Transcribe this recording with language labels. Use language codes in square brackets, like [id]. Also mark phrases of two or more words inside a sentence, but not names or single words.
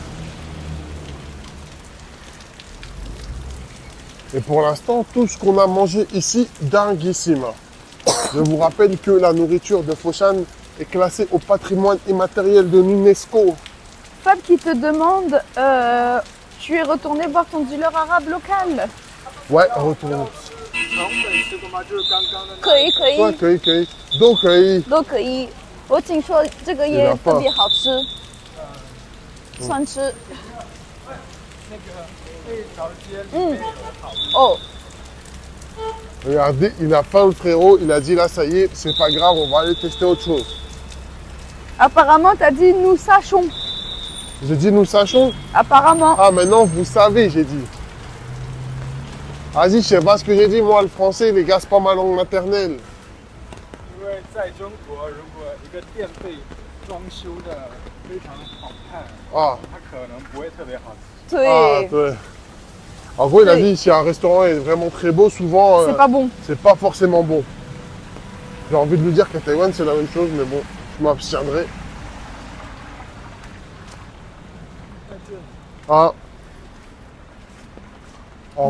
[fr] Et pour l'instant, tout ce qu'on a mangé ici, dinguissime. Je vous rappelle que la nourriture de Foshan est classée au patrimoine immatériel de l'UNESCO. Fab qui te demande, tu es retourné voir ton dealer arabe local. Ouais, retourne. [zh] 肠粉吃过吗？就是刚刚的那。可以可以 Ouais, 可以，都可以。都可以。我听说这个也特别好吃，算吃。那个那条街里面有好多。哦， [fr] Regardez, il a faim le frérot, il a dit là ça y est, c'est pas grave, on va aller tester autre chose. apparemment t'as dit nous sachons. J'ai dit nous sachons. Apparemment. Ah maintenant vous savez, j'ai dit. Vas-y, je sais pas ce que j'ai dit, moi le français les gars c'est pas ma langue maternelle. [zh] 因为在中国，如果一个店被装修的非常好看， Ah, 它可能不会特别好吃。 ah 对， [fr] ouais. En gros il a Oui. dit si un restaurant est vraiment très beau, souvent c'est pas bon. c'est pas forcément bon. J'ai envie de lui dire qu'à Taïwan c'est la même chose, mais bon, je m'abstiendrai. Ah. En gros,